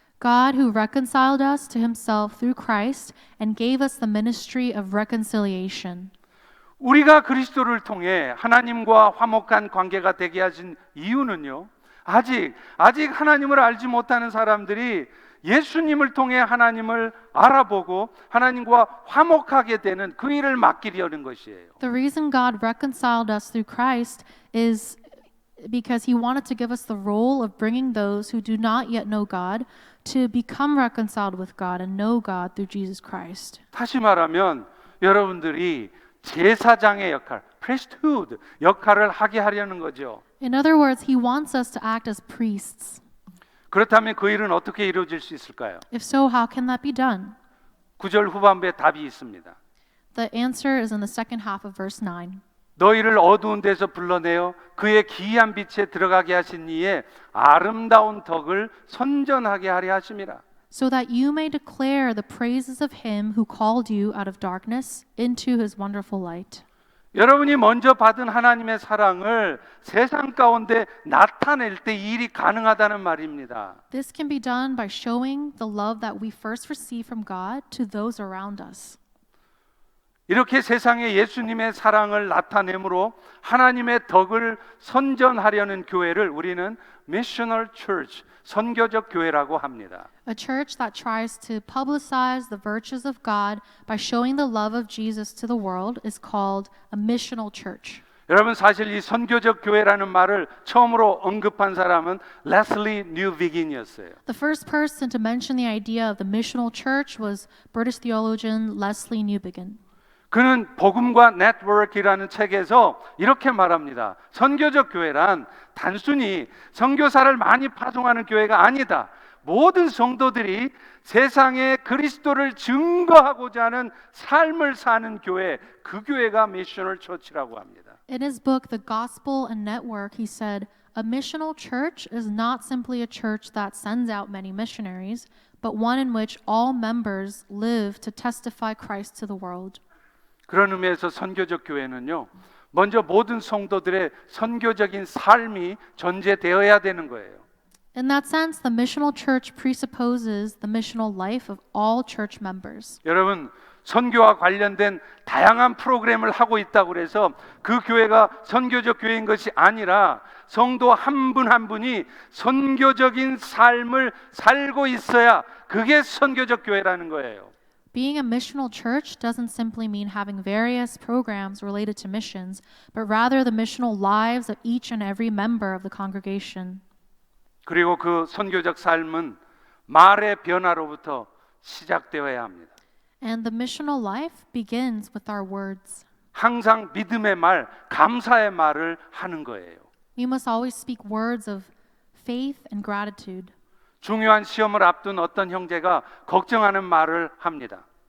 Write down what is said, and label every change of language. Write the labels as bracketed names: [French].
[English] God who reconciled us to himself through Christ and gave us the ministry of reconciliation. [Korean] 우리가 그리스도를 통해 하나님과 화목한 관계가 되게 하신 이유는요, 아직 하나님을 알지 못하는 사람들이 예수님을 통해 하나님을 알아보고 하나님과 화목하게 되는 그 일을 맡기려는 것이에요. [English] The reason God reconciled us through Christ is because he wanted to give us the role of bringing those who do not yet know God to become reconciled with God and know God through Jesus Christ. [Korean] 다시 말하면 여러분들이 제사장의 역할, priesthood 역할을 하게 하려는 거죠. [English] In other words, he wants us to act as priests. [Korean] 그렇다면 그 일은 어떻게 이루어질 수 있을까요? [English] If so, how can that be done? [Korean] 9절 후반부에 답이 있습니다. [English] The answer is in the second half of verse 9. [Korean] 너희를 어두운 데서 불러내어 그의 기이한 빛에 들어가게 하신 이의 아름다운 덕을 선전하게 하려 하심이라. [English] So that you may declare the praises of him who called you out of darkness into his wonderful light. [Korean] 여러분이 먼저 받은 하나님의 사랑을 세상 가운데 나타낼 때 이 일이 가능하다는 말입니다. [English] This can be done by showing the love that we first receive from God to those around us. [Korean] 이렇게 세상에 예수님의 사랑을 나타내므로 하나님의 덕을 선전하려는 교회를 우리는 missional church, 선교적 교회라고 합니다. [English] A church that tries to publicize the virtues of God by showing the love of Jesus to the world is called a missional church. [Korean] 여러분 사실 이 선교적 교회라는 말을 처음으로 언급한 사람은 레슬리 뉴비긴이었어요. [English] The first person to mention the idea of the missional church was British theologian Leslie Newbigin. [Korean] 그는 복음과 네트워크라는 책에서 이렇게 말합니다. 선교적 교회란 단순히 선교사를 많이 파송하는 교회가 아니다. 모든 성도들이 세상에 그리스도를 증거하고자 하는 삶을 사는 교회, 그 교회가 미셔널 처치라고 합니다. [English] In his book, The Gospel and Network, he said, a missional church is not simply a church that sends out many missionaries, but one in which all members live to testify Christ to the world. [Korean] 그런 의미에서 선교적 교회는요, 먼저 모든 성도들의 선교적인 삶이 전제되어야 되는 거예요. [English] In that sense, the missional church presupposes the missional life of all church members. [Korean] 여러분, 선교와 관련된 다양한 프로그램을 하고 있다고 그래서 그 교회가 선교적 교회인 것이 아니라 성도 한 분 한 분이 선교적인 삶을 살고 있어야 그게 선교적 교회라는 거예요. [English] Being a missional church doesn't simply mean having various programs related to missions, but rather the missional lives of each and every member of the congregation. [Korean] 그리고 그 선교적 삶은 말의 변화로부터 시작되어야 합니다. [English] And the missional life begins with our words. [Korean] 항상 믿음의 말, 감사의 말을 하는 거예요. [English] We must always speak words of faith and gratitude. [Korean] 중요한 시험을 앞둔 어떤 형제가 걱정하는 말을 합니다.